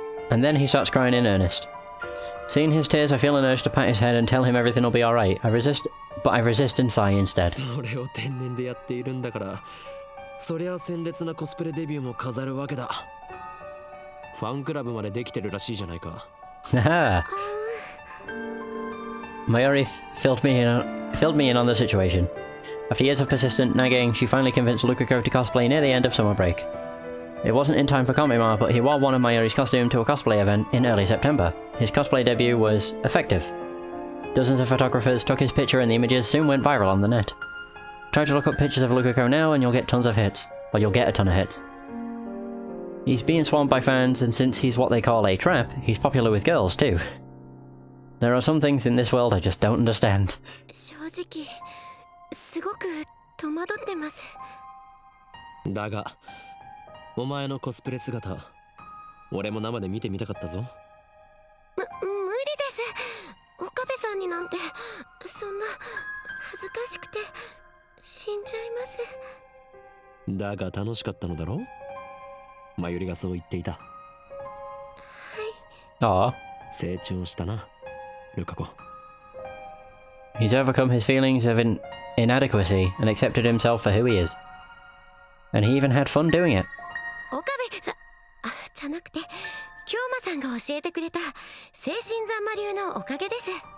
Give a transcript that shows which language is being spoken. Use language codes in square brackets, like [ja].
[en] And then he starts crying in earnest. Seeing his tears, I feel an urge to pat his head and tell him everything will be alright. I resist and sigh instead. [ja] それを天然でやっているんだから、そりゃ鮮烈なコスプレデビューも飾るわけだ。ファンクラブまでできてるらしいじゃないか。 Haha. [en] Mayuri filled me in on the situation. After years of persistent nagging, she finally convinced Lukako to cosplay near the end of summer break. It wasn't in time for Komima, but he wore one of Mayuri's costume to a cosplay event in early September. His cosplay debut was effective. Dozens of photographers took his picture and the images soon went viral on the net. Try to look up pictures of Lukako now and you'll get tons of hits. Or you'll get a ton of hits. He's being swarmed by fans, and since he's what they call a trap, he's popular with girls too. There are some things in this world I just don't understand. [ja] 正直すごく戸惑ってます。だが、お前のコスプレ姿、俺も生で見てみたかったぞ。無理です。岡部さんになんてそんな恥ずかしくて死んじゃいます。だが楽しかったのだろう。マユリがそう言っていた。 Aw. 成長したな、ルカ子。 [en] He's overcome his feelings of inadequacy and accepted himself for who he is. And he even had fun doing it. [ja] 岡部さ、じゃなくて京馬さんが教えてくれた精神三魔流のおかげです。